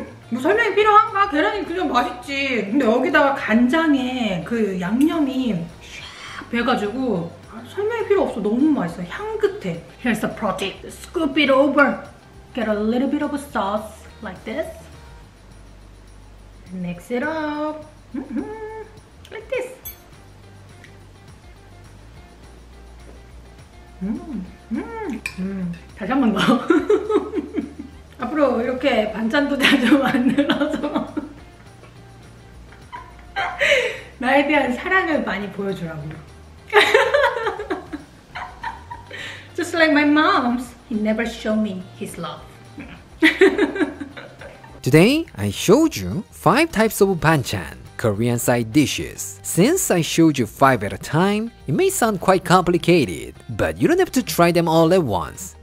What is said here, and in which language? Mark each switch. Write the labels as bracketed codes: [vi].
[ko] 뭐 설명이 필요한가? 계란이 그냥 맛있지. 근데 여기다가 간장에 그 양념이 샥 배가지고 설명이 필요 없어. 너무 맛있어. 향긋해. [en] Here's the project. Scoop it over. Get a little bit of a sauce like this. Mix it up. Like this. [ko] 다시 한 번 더. 앞으로 이렇게 반찬도 자주 만들어서 나에 대한 사랑을 많이 보여주라고. [en] Just like my mom's, he never showed me his love. Today, I showed you 5 types of banchan, Korean side dishes. Since I showed you 5 at a time, it may sound quite complicated, but you don't have to try them all at once.